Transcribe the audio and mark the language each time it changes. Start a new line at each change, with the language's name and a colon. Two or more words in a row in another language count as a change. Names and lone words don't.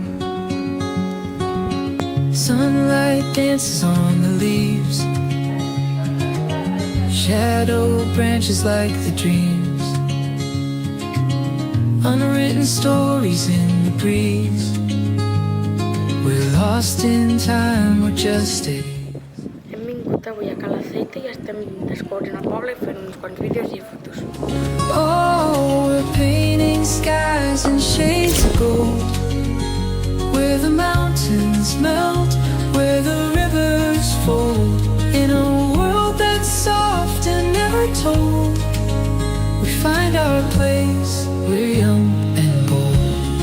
English: Sunlight dances on the leaves. Shadow branches like the dreams. Unwritten stories in the breeze. We're lost in time, we're just days.
Catalan: Hem vingut avui a Calaceite i estem descobrint el poble i fent uns quants vídeos i fotos.
English: Oh, we're painting skies in shades of gold, where the mountains melt, where the rivers fold. In a world that's soft and never told, we find our place, we're young and bold.